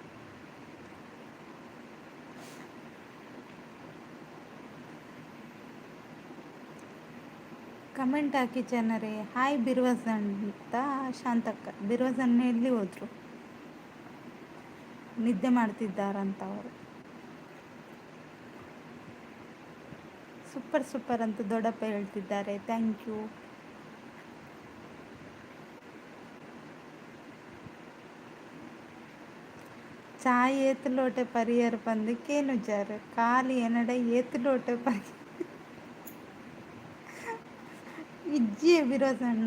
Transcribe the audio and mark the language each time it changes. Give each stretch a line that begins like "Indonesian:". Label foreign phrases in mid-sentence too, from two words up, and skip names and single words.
Kannada: ಕಮೆಂಟ್ ಹಾಕಿ ಜನರೇ. ಹಾಯ್ ಬಿರ್ವಜ್ ಅಂತ ಶಾಂತಕ್ಕ. ಬಿರ್ವಜ್ ಅಣ್ಣ ಎಲ್ಲಿ ಹೋದ್ರು? ನಿದ್ದೆ ಮಾಡ್ತಿದ್ದಾರಂತ ಅವರು. ಸೂಪರ್ ಅಂತ ದೊಡ್ಡಪ್ಪ ಹೇಳ್ತಿದ್ದಾರೆ.
English: thank you.
Tulu: ಚಾಯ್ ಏತು ಲೋಟೆ ಪರಿಯರ್ ಪಂದಕ್ಕೇನು ಜಾರು ಖಾಲಿ ಏನಡೆ ಏತು ಲೋಟೆ ಪರಿ ಇಜ್ಜಿ ಬಿರೋದಣ್ಣ.